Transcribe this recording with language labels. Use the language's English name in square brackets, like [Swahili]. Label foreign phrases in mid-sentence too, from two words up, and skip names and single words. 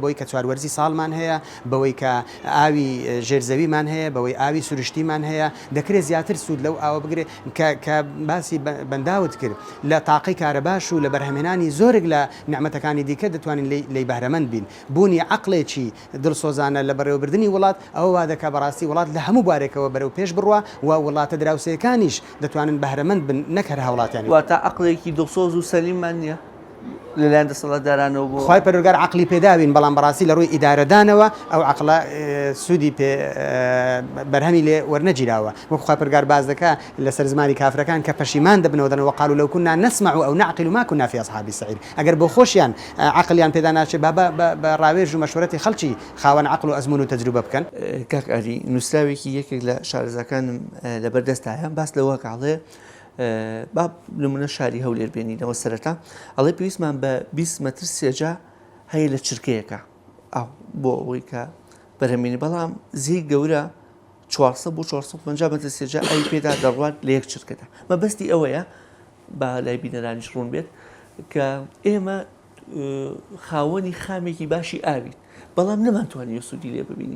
[Central Kurdish] بۆی کە چواروەرزی ساڵمان هەیە بەوەی کە ئاوی ژێرزەویمان هەیە بەوەی ئاوی سروشتیمان هەیە دەکرێت زیاتر سوود لەو ئاوە بگرێت کە باسی بەنداوت کرد لە تاقی کارەباش و لە بەرهەمێنانی زۆرێک لە نیعمەتەکانی دیکە دەتوانین لی بەهرەمەند بین بوونی عەقڵێکی دڵسۆزانە لە بەڕێوەبردننی وڵات ئەوە وا دەکا بەڕاستی وڵات لە هەموو بارێکەوە بەرەو پێش بڕوە و وڵاتە دراوسەکانیش دەتوانن بەهرەمەند بن نەکەر هاوڵاتیانی واتە عەقڵێکی دڵسۆز و سەلیممان نییە لەلایەن دەسەڵاتدارانەوە بۆ خی پەروەردگار عەقلی پێداوین بەڵام بەڕاستی لە ڕووی ئیدارەدانەوە ئەو عەقڵە سوودی بەرهەمی لێ وەرنەگیراوە وەکو خی پەروەردگار باز دەکا لەسەر زمانی کافرەکان کە پەشیمان دەبنەوە دەنەوە [Arabic] وقالوا لو كنا نسمع أو نعقل ما كنا في أصحاب السعير [Central Kurdish] ئەگەر بۆ خۆشیان عەقلیان پێدا ناچێت بە ڕاوێژ و مەشورەتی خەڵکی خاوەن عەقل و ئەزمون و تەجروبە بکەن. کاک ئەری نووسراوێکی یەکێک لە شارەزەکانم لەبەردەستایە باس لەوە کاڵێ با نمونە شاری هەولێر بێنینەوە سەرەتا ئەڵێ پێویستمان بە 20 مەتر سێجا هەیە لە چرکەیەکە ئەو بۆ ئەوەی کە بەرهەمێنی بەڵام زی گەورە 400 بۆ 450 مەتر سێجا ئەی پێدا دەڕوات لە یەک چرکەدا مەبەستی ئەوەیە با لای بینەرانیش ڕوون بێت کە ئێمە خاوەنی خامێکی باشی ئاوین بەڵام نەمانتوانین سوودی لێ ببینین.